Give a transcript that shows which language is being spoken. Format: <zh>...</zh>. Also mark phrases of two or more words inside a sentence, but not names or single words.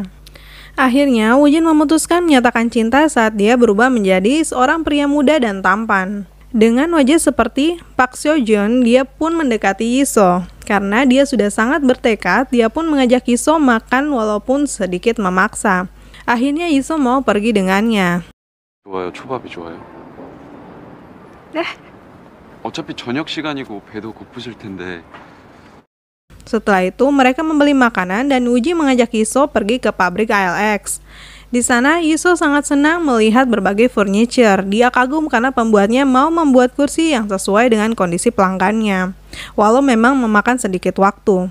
<id>Akhirnya, Woo-jin memutuskan menyatakan cinta saat dia berubah menjadi seorang pria muda dan tampan. Dengan wajah seperti Park Seo-joon, dia pun mendekati Yiso. Karena dia sudah sangat bertekad, dia pun mengajak Yiso makan walaupun sedikit memaksa. Akhirnya Yiso mau pergi dengannya.</id> <ko>좋아요. 초밥이 좋아요. 네? 어차피 저녁 시간이고 배도 고프실 텐데.</ko> <id>Setelah itu, mereka membeli makanan dan Woo-jin mengajak Yiso pergi ke pabrik ALX. Di sana, Yiso sangat senang melihat berbagai furniture. Dia kagum karena pembuatnya mau membuat kursi yang sesuai dengan kondisi pelanggannya, walau memang memakan sedikit waktu.</id>